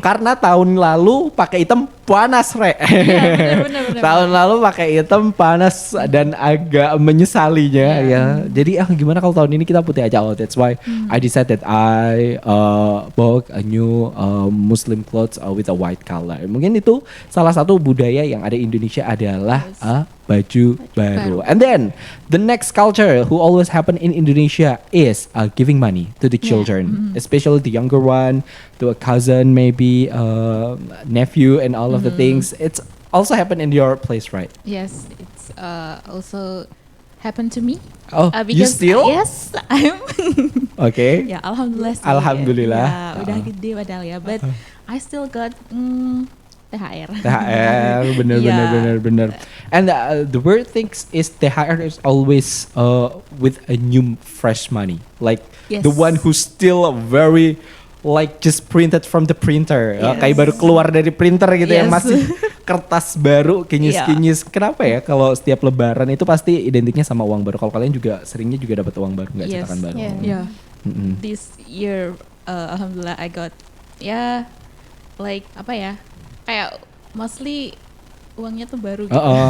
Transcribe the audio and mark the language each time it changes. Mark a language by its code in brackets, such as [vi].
[id] Karena tahun lalu pakai hitam panas, Re. bener. Tahun lalu pakai hitam panas dan agak menyesalinya ya. Jadi gimana kalau tahun ini kita putih aja. [en] That's why I decided I bought a new Muslim clothes with a white color. [id] Mungkin itu salah satu budaya yang ada di Indonesia adalah baju baru. [en] And then the next culture who always happen in Indonesia is giving money to the children, especially the younger one, to a cousin, maybe nephew, and all of the things. It's also happen in your place, right? Yes, it's also happened to me. Oh, you Because still? yes, I'm. Okay. [id] Ya, alhamdulillah. Sih, Alhamdulillah. Ya, udah gede padahal ya, [en] but I still got THR. [id] THR, bener. [en] And the weird thing is THR is always with a new fresh money, like Yes. the one who's still very like just printed from the printer, Yes. [id] kayak baru keluar dari printer gitu yang [en] Yes. [id] masih kertas baru, kinyis-kinyis. Kenapa ya kalau setiap Lebaran itu pasti identiknya sama uang baru? Kalau kalian juga seringnya juga dapat uang baru, nggak [en] Yes. [id] cetakan baru? [en] Yeah. Yeah. Mm-mm. This year, alhamdulillah I got like [id] apa ya? Kayak mostly uangnya tuh baru gitu.